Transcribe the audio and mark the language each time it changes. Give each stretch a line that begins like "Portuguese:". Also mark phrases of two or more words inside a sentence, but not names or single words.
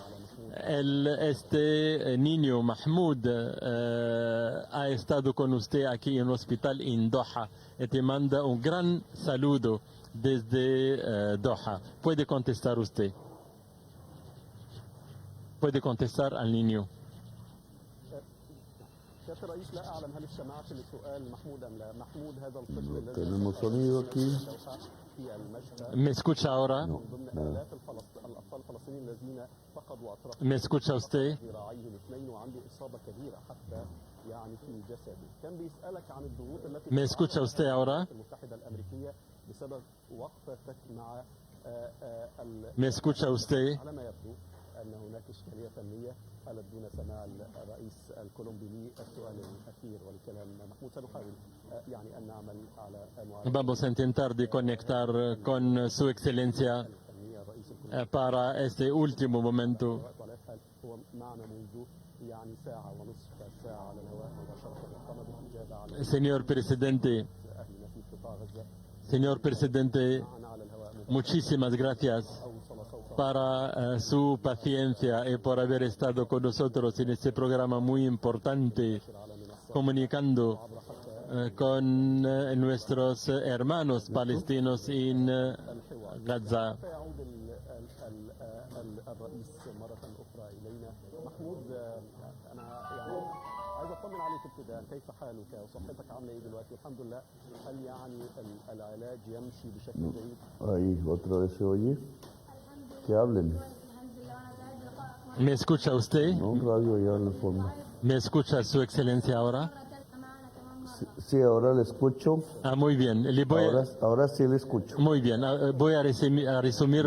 Spanish: Este niño Mahmoud ha estado con usted aquí en el hospital en Doha y te manda un gran saludo desde Doha. Puede contestar usted. Puede contestar al niño.
Arabic: سيادة الرئيس لا أعلم هل استمعت لسؤال محمود أم لا. محمود هذا الطفل الذي
Spanish: Tenemos sonido aquí.
Arabic: في المشفى
Spanish: ¿Me escucha ahora?
Arabic: من ضمن آلاف الأطفال الفلسطينيين الذين فقدوا أطراف
Spanish: ¿Me escucha usted?
Arabic: ذراعيهم اثنين وعنده إصابة كبيرة حتى يعني في جسده. كان بيسألك عن الضغوط التي
Spanish: ¿Me escucha usted ahora?
Arabic: المتحدة الأمريكية بسبب وقفتك مع
Spanish: ¿Me escucha usted?
Arabic: على ما يبدو أن هناك إشكالية فنية حالت دون سماع الرئيس الكولومبي للسؤال الأخير والكلام. محمود سنحاول يعني أن نعمل على
Spanish: Vamos a intentar de conectar con su excelencia para este último momento.
Arabic: هو معنا منذ يعني ساعة ونصف ساعة على الهواء مباشرة قام بالإجابة على
Spanish: Señor presidente,
Arabic: أهلنا في قطاع غزة.
Spanish: señor presidente,
Arabic: معنا على الهواء
Spanish: muchísimas gracias
Arabic: أوصل صوته
Spanish: para su paciencia y por haber estado con nosotros en este programa muy importante,
Arabic: على منصة
Spanish: comunicando con nuestros hermanos palestinos en Gaza.
Arabic: سيعود الرئيس مرة أخرى إلينا. محمود أنا يعني عايز أطمن عليك ابتداء، كيف حالك وصحتك عاملة إيه دلوقتي؟ الحمد لله. هل يعني العلاج يمشي بشكل جيد؟
Spanish: Ahí, otra vez se oye. Que hablen. ¿Me escucha usted? No, un radio allá en el fondo. ¿Me escucha Su Excelencia ahora? Sí, ahora le escucho. Muy bien. Ahora sí le escucho. Muy bien, voy a resumir